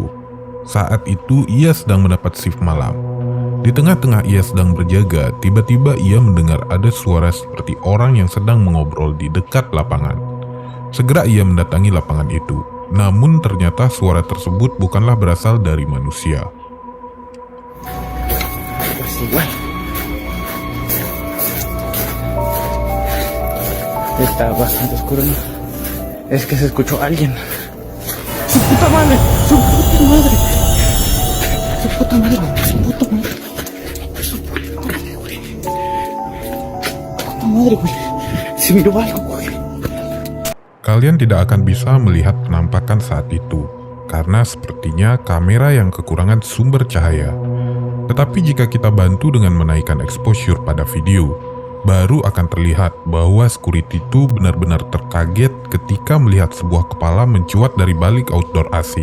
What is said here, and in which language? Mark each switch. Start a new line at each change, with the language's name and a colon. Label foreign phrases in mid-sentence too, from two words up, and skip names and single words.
Indonesian: Saat itu ia sedang mendapat shift malam. Di tengah-tengah ia sedang berjaga, tiba-tiba ia mendengar ada suara seperti orang yang sedang mengobrol di dekat lapangan. Segera ia mendatangi lapangan itu, namun ternyata suara tersebut bukanlah berasal dari manusia.
Spanish: Está bastante oscuro, ¿no? Es que se escuchó alguien. ¡Su puta madre! ¡Su puta madre! ¡Su puta madre! ¡Su puta madre! ¡Su puta madre, güey! ¡Puta madre, güey! Se miró algo, güey.
Indonesian: Kalian tidak akan bisa melihat penampakan saat itu, karena sepertinya kamera yang kekurangan sumber cahaya. Tetapi jika kita bantu dengan menaikkan exposure pada video, baru akan terlihat bahwa security itu benar-benar terkaget ketika melihat sebuah kepala mencuat dari balik
English: outdoor AC.